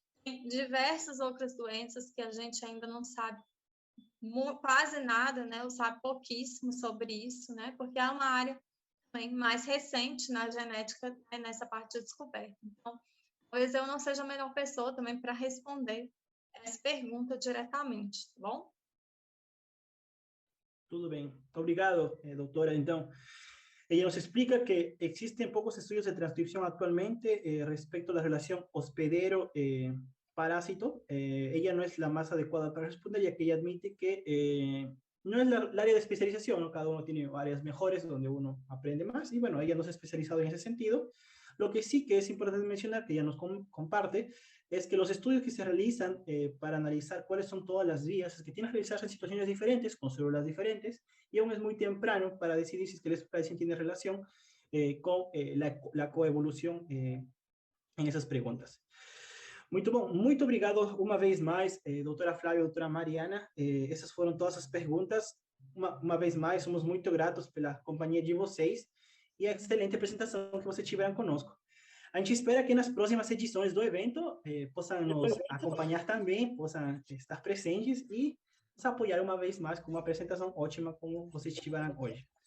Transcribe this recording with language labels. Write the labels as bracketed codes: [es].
[pt] Tem diversas outras doenças que a gente ainda não sabe quase nada, né, ou sabe pouquíssimo sobre isso, né, porque é uma área também mais recente na genética, né, nessa parte de descoberta. Então, talvez eu não seja a melhor pessoa também para responder essa pergunta diretamente, tá bom? Tudo bem. Obrigado, doutora. [es] Então, ella nos explica que existen pocos estudios de transcripción actualmente respecto a la relación hospedero-parásito. Ella no es la más adecuada para responder, ya que ella admite que no es el área de especialización, ¿no? Cada uno tiene áreas mejores donde uno aprende más, y bueno, ella no se ha especializado en ese sentido. Lo que sí que es importante mencionar, que ella nos comparte, es que los estudios que se realizan para analizar cuáles son todas las vías, es que tienen que realizarse en situaciones diferentes, con células diferentes, y aún es muy temprano para decidir si es que el splicing tiene relación con la coevolución en [pt] essas perguntas. Muito bom, muito obrigado uma vez mais, doutora Flávia, doutora Mariana. Essas foram todas as perguntas. Uma vez mais, somos muito gratos pela companhia de vocês e a excelente apresentação que vocês tiveram conosco. A gente espera que nas próximas edições do evento possam nos acompanhar também, possam estar presentes e nos apoiar uma vez mais com uma apresentação ótima como vocês tiveram hoje.